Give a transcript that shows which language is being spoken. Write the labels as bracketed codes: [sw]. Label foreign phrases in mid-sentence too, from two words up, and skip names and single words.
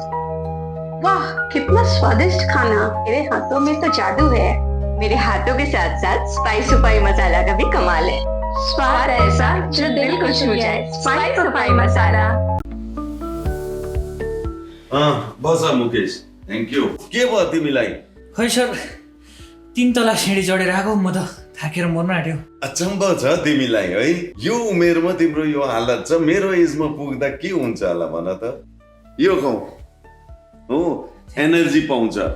[hi] वाह कितना स्वादिष्ट खाना। मेरे हाथों में तो जादू है। मेरे हाथों के साथ साथ स्पाइस सुपाई मसाला का भी कमाल है। स्वाद ऐसा जो दिल को छू जाए। स्पाइस सुपाई मसाला। [ne] हाँ बसा मुकेश, [en] thank you. [ne] के भयो तिमीलाई? खै सर, 3 तला सिँढी चढेर आएको, म त थाकेर मर्न आँट्यो। अचम्म छ तिमीलाई है, यो उमेरमा तिम्रो यो हालत छ। मेरो एजमा पुग्दा के हुन्छ होला भन त? यो खाऊ हो, एनर्जी पाउँछ।